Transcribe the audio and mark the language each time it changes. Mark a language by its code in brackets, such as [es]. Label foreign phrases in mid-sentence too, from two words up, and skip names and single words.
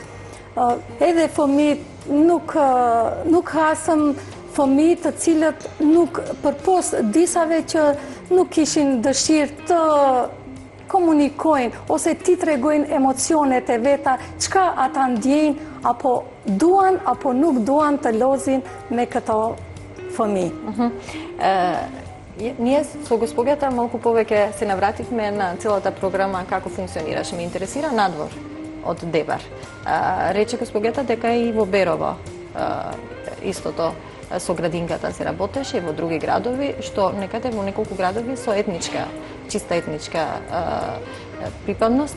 [sq] Edhe fëmijët nuk hasëm fëmijë të cilët nuk përpos disave që nuk kishin dëshirë të komunikojnë, ose ti tregojnë emocionet e veta, çka ata ndjejnë, apo duan, apo nuk duan të lozin me këto fëmijë. [mk] Ние со госпогата малку повеќе се навративме на целата програма како функционираше. Ме интересира надвор од Дебар. Рече госпогата дека и во Берово истото со градинката се работеше, во други градови, што некаде во неколку градови со чиста етничка припадност.